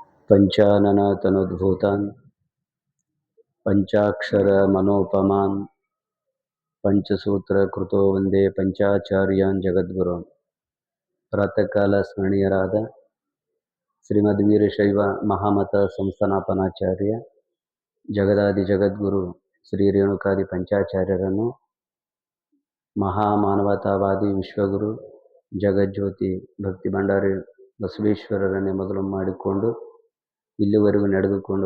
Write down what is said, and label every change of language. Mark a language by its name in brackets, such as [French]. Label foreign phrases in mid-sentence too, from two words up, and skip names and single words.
[Sanskrit] पंचानन तनुद्भूतान् पंचाक्षर मनोपमान् पंचसूत्र कृतो वंदे पंचाचार्यान् जगद्गुरून्. [Kannada] ಪ್ರಾತಃ ಕಾಲ ಸ್ಮರಣೀಯರಾದ ಶ್ರೀಮದ್ ವೀರಶೈವ ಮಹಾಮತ ಸಂಸ್ಥಾಪನಾಚಾರ್ಯ ಜಗದಾದಿ ಜಗದ್ಗುರು ಶ್ರೀ ರೇಣುಕಾದಿ ಪಂಚಾಚಾರ್ಯರನ್ನು, ಮಹಾಮಾನವತಾವಾದಿ ವಿಶ್ವಗುರು ಜಗಜ್ಯೋತಿ ಭಕ್ತಿ ಭಂಡಾರಿ ಬಸವೇಶ್ವರರನ್ನೇ ಮೊದಲು ಮಾಡಿಕೊಂಡು ಇಲ್ಲಿವರೆಗೂ ನಡೆದುಕೊಂಡು